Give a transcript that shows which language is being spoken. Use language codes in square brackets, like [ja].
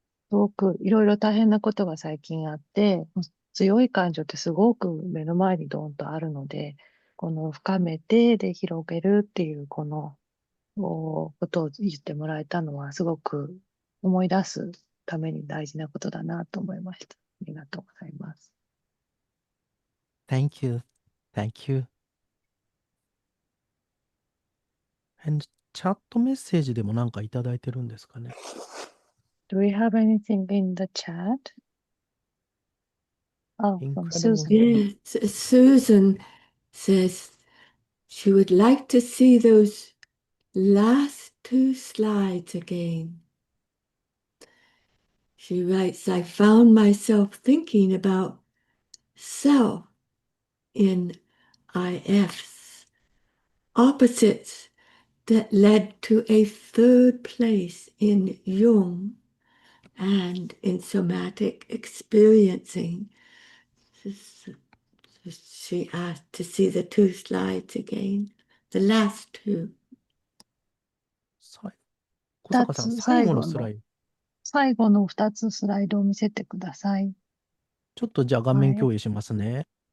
[ja] すごくいろいろ大変なことが最近あって、強い感情ってすごく目の前にドーンとあるので、この深めてで広げるっていうこのことを言ってもらえたのはすごく思い出すために大事なことだなと思いました。ありがとうございます。 [en] Thank you. Thank you. [ja] And チャットメッセージでもなんかいただいてるんですかね。 [en] Do we have anything in the chat? Oh, from Incredible. Susan. Yes, Susan says she would like to see those last two slides again. She writes, I found myself thinking about self in IFs, opposites that led to a third place in Jung and in somatic experiencing. She asked to see the two slides again, the last two. [ja] 小坂さん、最後のスライド。最後の2つスライドを見せてください。ちょっとじゃあ画面共有しますね。